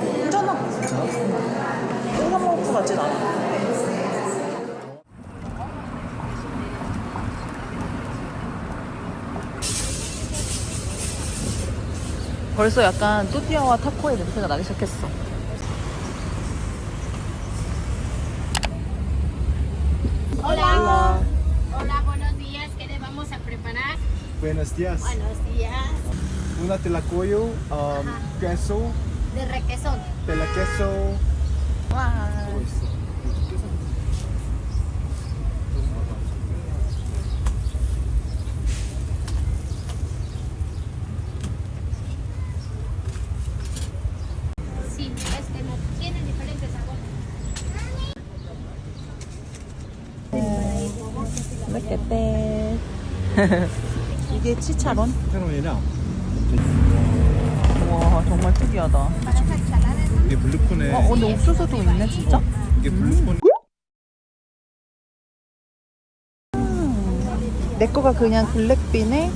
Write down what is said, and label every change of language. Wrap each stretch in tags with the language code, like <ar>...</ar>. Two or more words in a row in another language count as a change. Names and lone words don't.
<ko>괜찮아. 콩사 먹을 것 같진 않아. 벌써 약간 또띠아와 타코의 냄새가 나기 시작했어.</ko> <es>Hola. Hola, buenos días. ¿Qué le vamos a preparar? Buenos días. Buenos días. Una tlacoyo, queso, De requesón. tela queso.</es> <ko>와. 그거 있어.</ko> <es>Sí, no tienen diferentes sabores.</es> <en>Look at that.</en> <ko>이게 치차론? 페로이랑 우와, 정말 특이하다. 이게 블루콘에 근데 옥수수도 있네, 진짜? 이게 블루콘 내 거가 그냥 블랙빈에</ko>